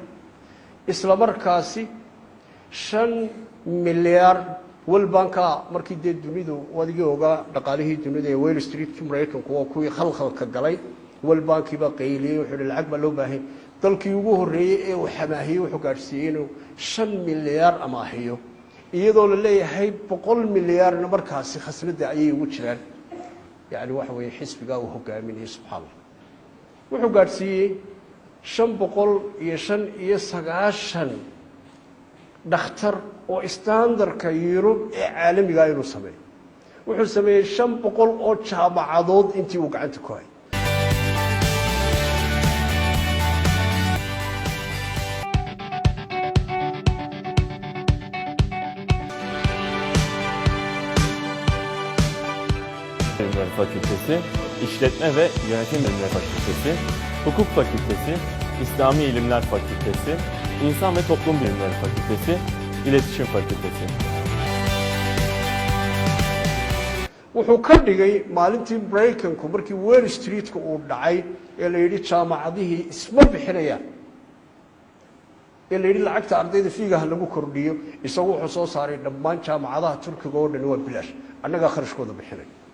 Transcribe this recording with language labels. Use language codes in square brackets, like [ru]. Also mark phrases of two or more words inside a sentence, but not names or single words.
[so] isla markaasi 5 milyan walbanka markii dee dunidu wadigii ogaa dhaqaalihii dunida ee Wall Street Mareykanku waa kuwii khalkhalka galay walbankii baa qayliyey wuxuu lacag baa loo baahay dalkii ugu horeeyay ee uu xamaahiyey wuxuu gaarsiiyey inuu 5 milyan amaahiyo iyadoo la leeyahay 100 milyan markaasi khasnada ayay ugu jiraan يعني waxa weeye xisbiga uu hogaaminay subxaana wuxuu gaarsiiyey 595 dhakhtar oo standardka Yurub ee caalamiga ah inuu sameeyo wuxuu sameeyay 500 oo jaamacadood intii uu gacanta ku hayay [tr] Fakültesi, İşletme ve Yönetim Bilimleri Fakültesi, Hukuk Fakültesi, İslami İlimler Fakültesi, İnsan ve Toplum Bilimleri Fakültesi, İletişim Fakültesi. [so] wuxuu ka dhigay maalintii Mareykanku markii Wall Street-ka uu dhacay ee la yidhi jaamacadihii isma bixinayaan ee la yidhi lacagta ardayda fiigaha lagu kordhiyo isagu wuxuu soo saaray dhammaan jaamacadaha Turkiga oo dhan waa bilaash annaga kharashkooda bixinay